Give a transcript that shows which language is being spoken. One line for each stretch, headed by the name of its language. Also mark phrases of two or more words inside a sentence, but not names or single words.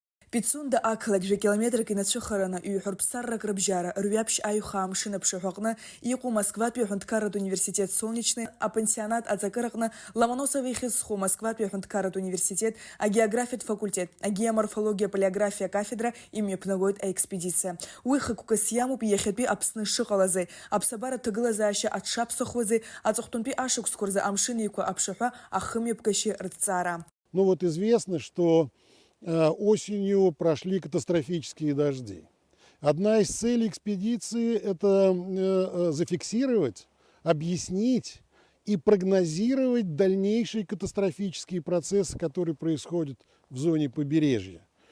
Abkhazian: Пицунда ақлак жа километрик инацәыхараны ҩҳәырԥсаррак рыбжьара рҩаԥшь аиха амшын аԥшаҳәа аҟны иҟоу Москватәи аҳәынҭқарратә университет Солнечный апансионат аҵакыр аҟны Ломоносов ихьызхуа Москватәи аҳәынҭқарратә университет агеографиатә факультет агеоморфологиа палеографиа кафедра имҩаԥнагоит аекспедициа. Уи хықәкыс иамоуп иахьатәи Аԥсны шыҟалази, аԥсабара ҭагылазаашьа аҽшаԥсахуази, аҵыхәтәантәи ашықәсқәа рзы амшын еиқәа аԥшаҳәа ахымҩаԥгашьа рыҭҵаара.
Russian: Ну вот известно, что осенью прошли катастрофические дожди. Одна из целей экспедиции – это зафиксировать, объяснить и прогнозировать дальнейшие катастрофические процессы, которые происходят в зоне побережья.